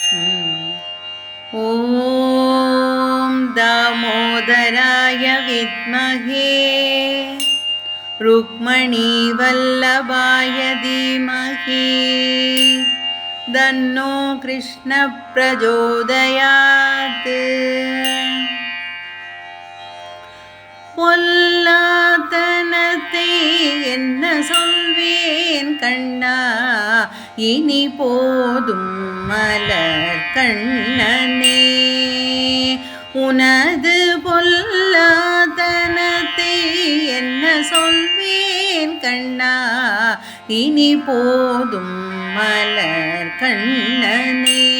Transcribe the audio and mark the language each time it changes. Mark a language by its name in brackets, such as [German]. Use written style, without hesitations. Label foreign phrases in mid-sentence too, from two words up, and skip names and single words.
[Sanskrit] ॐ दामोदराय विद्महे रुक्मणीवल्लभाय धीमहि तन्नो कृष्णः प्रचोदयात्। [Tamil] பொல்லாதனத்தை என்ன சொல்வேன் கண்ணா, இனி போதும் மலர் கண்ணனே. உனது பொல்லாதனத்தை என்ன சொல்வேன் கண்ணா, இனி போதும் மலர் கண்ணனே.